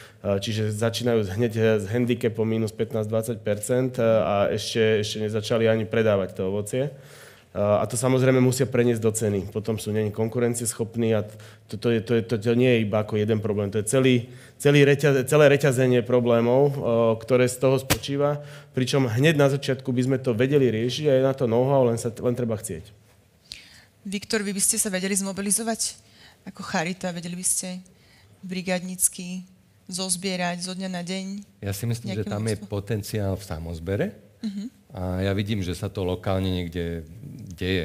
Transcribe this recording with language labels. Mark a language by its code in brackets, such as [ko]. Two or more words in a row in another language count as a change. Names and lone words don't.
[sk] Čiže začínajú hneď s handicapom minus 15-20% a ešte nezačali ani predávať to ovocie. A to samozrejme musia preniesť do ceny. Potom sú není konkurencieschopní a to nie je iba ako jeden problém. To je celé reťazenie problémov, ktoré z toho spočíva. Pričom hneď na začiatku by sme to vedeli riešiť a je na to know-how, len treba chcieť. Viktor, vy by ste sa vedeli zmobilizovať ako charita? Vedeli by ste brigádnicky zozbierať zo dňa na deň? Ja si myslím, že tam je potenciál v samozbere. A ja vidím, že sa to lokálne niekde deje.